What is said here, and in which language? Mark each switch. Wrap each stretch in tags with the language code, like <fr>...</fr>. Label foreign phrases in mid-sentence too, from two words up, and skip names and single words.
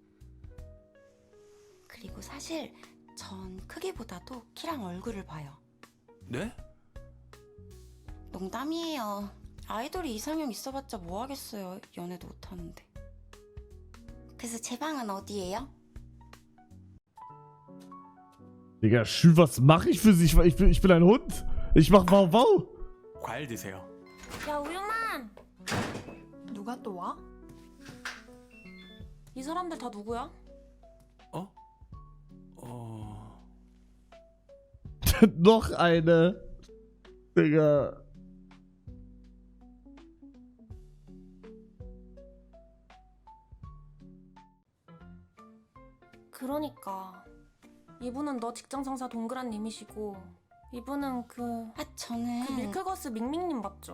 <ko>그리고 사실 전 크기보다도 키랑 얼굴을 봐요. 네? 농담이에요. 아이돌이 이상형 있어봤자 뭐 하겠어요. 연애도 못하는데. 그래서 제 방은 어디예요?</ko> <de>Digga, Schü, was mache ich für sie? Ich bin ein Hund. Ich mach Wow Wow.</de> <ko>과일 드세요. 야 우유만! 누가 또 와? 이 사람들 다 누구야?</ko> <de>Noch eine. Digga.</de> <ko>그러니까 이분은 너 직장 상사 동그란 님이시고 이분은 그 저는 밀크거스 밍밍님 맞죠?</ko>